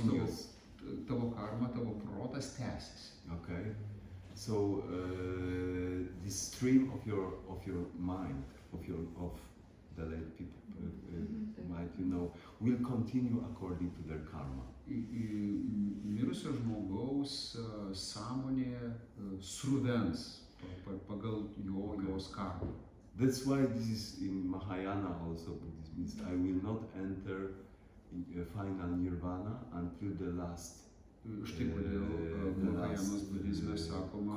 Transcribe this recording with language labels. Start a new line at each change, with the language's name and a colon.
English: continues.
Lithuanian: tavo karma, tavo protas tęsiasi.
English: Okay. So the stream of your mind, of the late people mind, you know, will continue according to their karma.
Lithuanian: Mirusio žmogaus sąmonė sruvens pagal jos karmą.
English: That's why this is in Mahayana also Buddhism means I will not enter in final nirvana until the last
Lithuanian: Štai kodėl Mahajanos budizme sakoma,